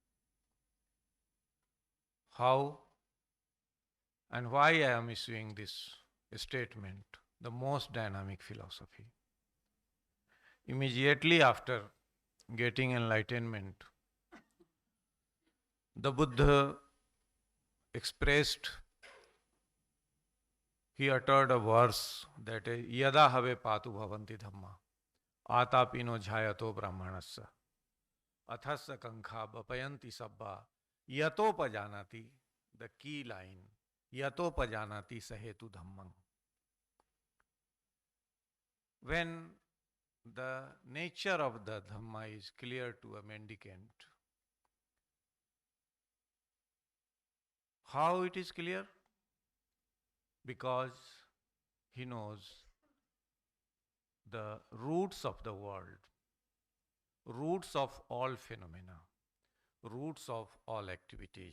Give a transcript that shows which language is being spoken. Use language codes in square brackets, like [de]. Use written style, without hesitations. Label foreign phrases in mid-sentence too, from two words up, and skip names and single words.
[en] How and why I am issuing this statement, the most dynamic philosophy. Immediately after getting enlightenment, the Buddha expressed, he uttered a verse that is, [pi] Yada have patu bhavanti dhamma, atapino jhayato brahmanasya, athasya kankha bapayanti sabba, yato pajanati, [en] the key line, [pi] yato pajanati sahetu dhammam. [en] When the nature of the Dhamma is clear to a mendicant, how it is clear? Because he knows the roots of the world, roots of all phenomena, roots of all activities.